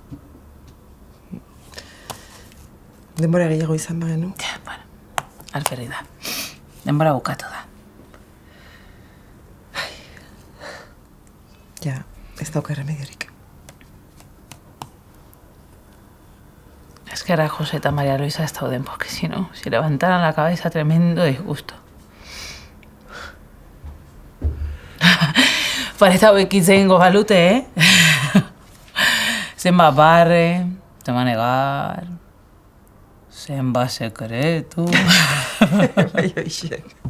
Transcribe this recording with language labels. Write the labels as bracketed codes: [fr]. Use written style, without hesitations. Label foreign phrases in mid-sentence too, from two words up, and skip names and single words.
[eu] Denbora gehiago izan bagenu? Ja, bueno, alferri da. Denbora bukatu da. Ja, ez dauka remediorik. Eskerra José eta María Luisa ez dauden, [es] porque si no, si levantaran la cabeza tremendo disgusto. [eu] Parez hauek hitz egingo balute, Zenba barre, zenba negar, zenba sekretu. Bai, hoxe.